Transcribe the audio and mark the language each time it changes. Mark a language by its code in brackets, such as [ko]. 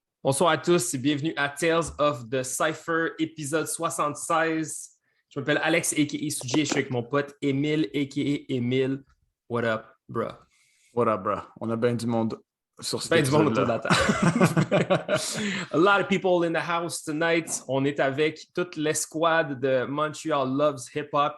[fr] Bonsoir à tous et bienvenue à Tales of the Cypher, épisode 76. Je m'appelle Alex, a.k.a. SUGY, et je suis avec mon pote EMIL, a.k.a. [en] EMIL. What up, bro? What up, bro? [fr] On a bien du monde sur cet Du monde autour de épisode-là. la table. [en] A lot of people in the house tonight. [fr] On est avec toute l'escouade de Montreal Loves Hip Hop.